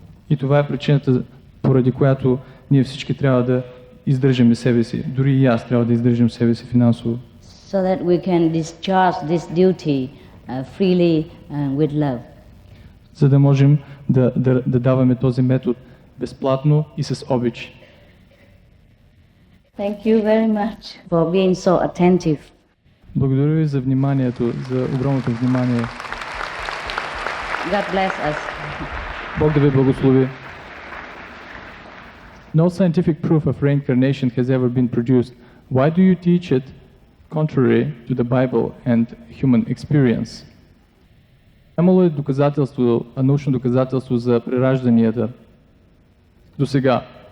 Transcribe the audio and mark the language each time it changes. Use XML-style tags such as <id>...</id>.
<bg>И това е причината, поради която ние всички трябва да издържаме себе си. Дори и аз трябва да издържам себе си финансово.</bg> <en>So that we can discharge this duty freely and with love.</en> <bg>За да можем да даваме този метод безплатно и с обич.</bg> <en>Thank you very much for being so attentive.</en> <bg>Благодаря ви за вниманието, за огромното внимание.</bg> <en>God bless us.</en> <bg>Бог да ви благослови.</bg> <en>No scientific proof of reincarnation has ever been produced. Why do you teach it contrary to the Bible and human experience?</en> <bg>Имало е доказателство, научно доказателство за преражданията до сега.</bg>